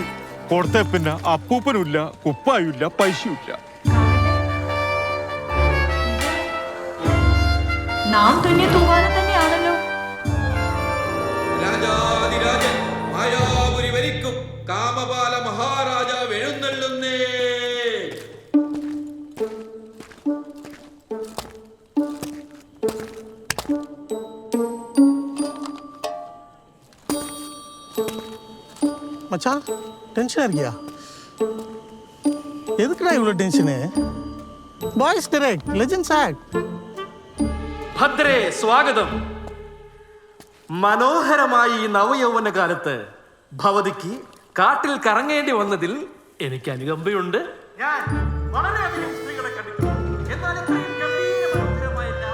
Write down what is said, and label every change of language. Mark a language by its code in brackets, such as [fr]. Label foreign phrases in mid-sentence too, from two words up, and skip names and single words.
[ml] കൊടുത്ത പിന്നെ അപ്പൂപ്പനുമില്ല, കുപ്പായുമില്ല, പൈസയുമില്ല. നാം തുന്നിയ തൂവാല തന്നെയാണല്ലോ. രാജാതിരാജൻ മായാപുരി ഭരിക്കും കാമപാല മഹാരാജാവ് എഴുന്നള്ളുന്നേ. [ta] மச்சான் டென்ஷனா இருக்கியா? எதுக்குடா இவ்வளோ டென்ஷனு? [en] boys correct, legends act. [ml] ഭദ്രേ സ്വാഗതം. മനോഹരമായി ഈ നവയൗവന കാലത്ത് ഭവതിക്ക് കാട്ടിൽ കറങ്ങേണ്ടി വന്നതിൽ എനിക്ക് അനുകമ്പയുണ്ട്. ഞാൻ വളരെയധികം സ്ത്രീകളെ കണ്ടിട്ടുണ്ട്, എന്നാൽ ഇത്രയും ഗംഭീര മനോഹരമായ